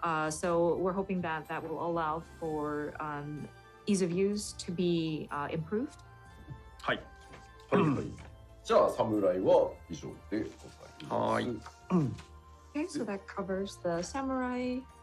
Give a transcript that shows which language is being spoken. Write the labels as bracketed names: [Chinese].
[English] So we're hoping that that will allow for ease of use to be improved. [Japanese] はい。はいはい。じゃあ、侍は以上でございます。 [English] Okay, so that covers the samurai.